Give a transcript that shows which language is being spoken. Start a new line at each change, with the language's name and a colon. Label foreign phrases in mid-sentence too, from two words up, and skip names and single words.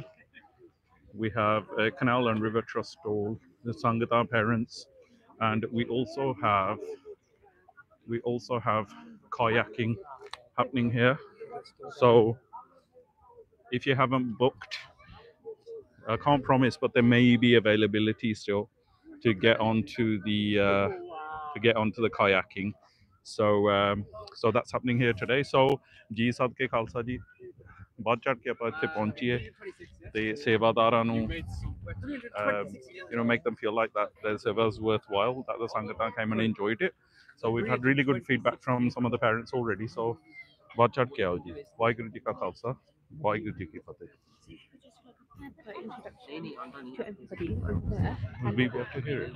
English: We have a Canal and River Trust stall, the Sangata parents, and we also have kayaking happening here. So if you haven't booked, I can't promise, but there may be availability still to get onto the kayaking. So that's happening here today. So
Punjabi: ਜੀ ਸਦਕੇ ਖਾਲਸਾ ਜੀ ਬਾਅਦ ਚੜ ਕੇ ਆਪਾਂ ਇੱਥੇ ਪਹੁੰਚੀਏ ਤੇ ਸੇਵਾਦਾਰਾਂ ਨੂੰ
English: make them feel like that their service was worthwhile, that the ਸੰਗਤਾਂ came and enjoyed it. So we've had really good feedback from some of the parents already.
Punjabi: So ਬਾਅਦ ਚੜ ਕੇ ਆਓ ਜੀ. ਵਾਹਿਗੁਰੂ ਜੀ ਕਾ ਖਾਲਸਾ ਵਾਹਿਗੁਰੂ ਜੀ ਕੀ ਫਤਿਹ.
English: To everybody over there. Would we be able to hear it?